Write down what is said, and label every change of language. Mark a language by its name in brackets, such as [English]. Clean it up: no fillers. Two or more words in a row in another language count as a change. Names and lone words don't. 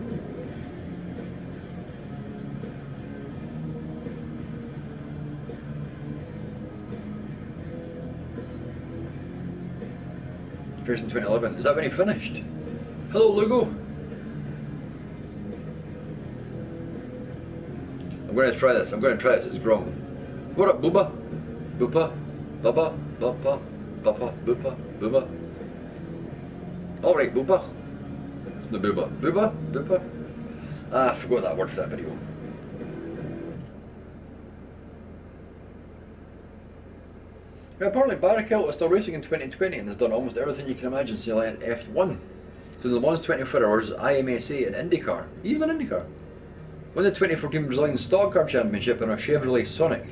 [English] First in 2011. Is that when he finished? Hello, Lugo. I'm going to try this. It's Grom. What up, Booba? Boopa? Bubba? Buppa? Buppa? Boopa? Booba? Alright, Booba. It's the Booba. Booba? Boopa? Ah, I forgot that word for that video. Yeah, apparently Barrichello is still racing in 2020 and has done almost everything you can imagine since like F1. So in the last 24 hours, IMSA and IndyCar. Even an IndyCar. Won the 2014 Brazilian Stock Car Championship in a Chevrolet Sonic.